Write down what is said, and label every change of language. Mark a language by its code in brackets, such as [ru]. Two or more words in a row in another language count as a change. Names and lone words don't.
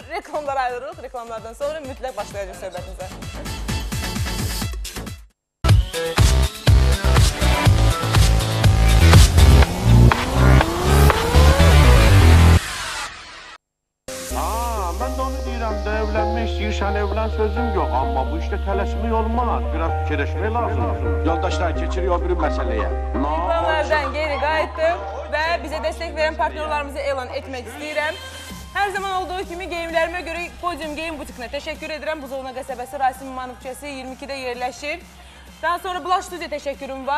[az] Reklamlara ayrılırıq, reklamlardan sonra mütləq başlayacaq söhbətimizə. Evlenmek istəyirsən, [tr] evlen sözüm yok ama bu işte tələsmək olmaz. [az] Biraz fikirləşmək lazımdır. Yoldaşlar keçiriyor bir məsələyə. Reklamlardan geri qayıtdım və bizə dəstək verən partnyorlarımızı elan etmək istəyirəm. Hər zaman olduğu kimi geyimlərimə görə Podium Geyim Butikına təşəkkür edirəm. Buzovna qəsəbəsi Rasim İmanov küçəsi 22-də yerləşir. Daha sonra Blush Studio təşəkkürüm var.